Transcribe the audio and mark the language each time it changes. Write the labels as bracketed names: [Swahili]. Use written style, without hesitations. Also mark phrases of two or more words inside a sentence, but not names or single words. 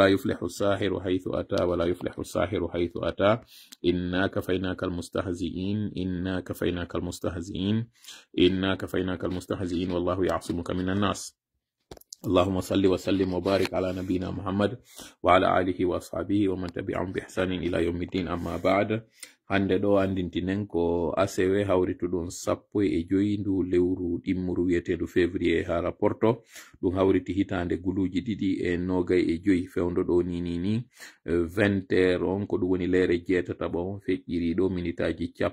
[Arabic] يفلح الساحر حيث أتى ولا يفلح الساحر حيث أتى إنا كفيناك المستهزئين إنا كفيناك المستهزئين إنا كفيناك المستهزئين والله يعصمك من الناس اللهم صل وسلم وبارك على نبينا محمد وعلى آله وأصحابه ومن تبعهم بإحسان إلى يوم الدين أما بعد [Fula] hande ɗo andintinen ko asewe hawrituɗum 15 ndu lewru ɗimmuru wiyeteɗo février ha rapporto ɗum hawriti hitande guluji 2.25 fewdo ɗo ni 20h on ko ɗum woni leere jeetataɓo feƴƴiri ɗo minitaji